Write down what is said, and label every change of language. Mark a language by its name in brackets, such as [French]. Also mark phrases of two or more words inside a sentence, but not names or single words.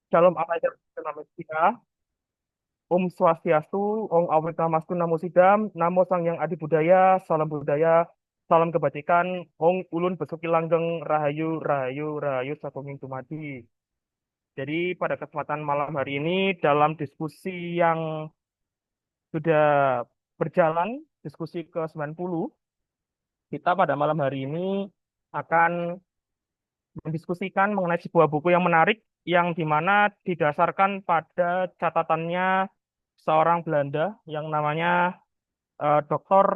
[Hebrew] Shalom Aleichem [Indonesian] Namastika, [Sanskrit] Om Swastiastu, Om Awetamastu Namo Sidam, Namo Sang Adi Budaya, [Indonesian] Salam Kebajikan, [Javanese] Om Ulun Besuki Langgeng, Rahayu, Rahayu, Rahayu, Satunging Tumadi. [Indonesian] Jadi pada kesempatan malam hari ini dalam diskusi yang sudah berjalan, diskusi ke-90, kita pada malam hari ini akan mendiskusikan mengenai sebuah buku yang menarik yang dimana didasarkan pada catatannya seorang Belanda yang namanya Dr.